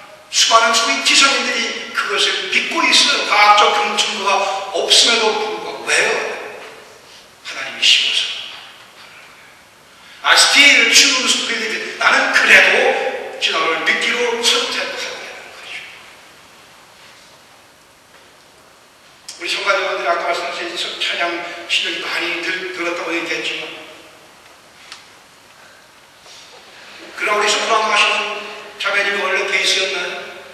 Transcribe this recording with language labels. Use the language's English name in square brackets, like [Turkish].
[Korean] 수많은 소위 지성인들이 그것을 믿고 있어요. 과학적 증거가 없음에도 불구하고. 왜요? 하나님이 씌워서. [English] I still choose to believe it. [Korean] 나는 그래도 진화론을 믿기로 선택하게 하는 거죠. 우리 성가대원들이 아까 말씀하신 찬양 실력이 많이 들었다고 얘기했지만 그러나 우리 소프라노 하시는 자매님이 원래 베이스였나요?